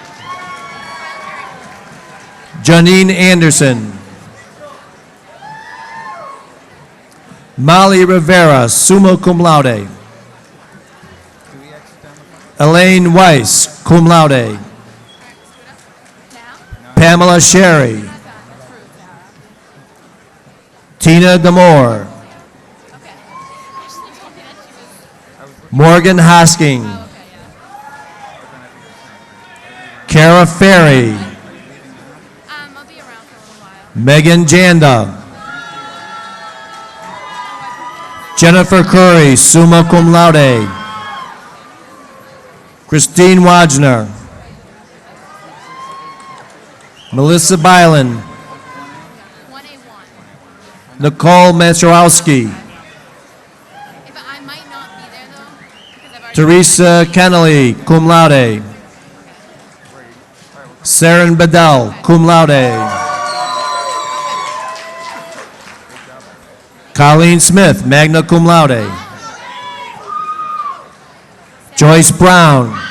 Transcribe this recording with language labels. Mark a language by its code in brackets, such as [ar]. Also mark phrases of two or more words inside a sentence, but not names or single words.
[en] Janine Anderson. Molly Rivera, [la] summa cum laude. [en] Elaine Weiss, [la] cum laude. [en] Pamela Sherry. Tina Damore. Morgan Hosking. Kara Ferry. Megan Janda. Jennifer Curry, [la] summa cum laude. [en] Christine Wajner. Melissa Byland. Nicole Mastrowski. Teresa Kennelly, [la] cum laude. [en] Saren Bedell, [la] cum laude. [en] Colleen Smith, [la] magna cum laude. [en] Joyce Brown.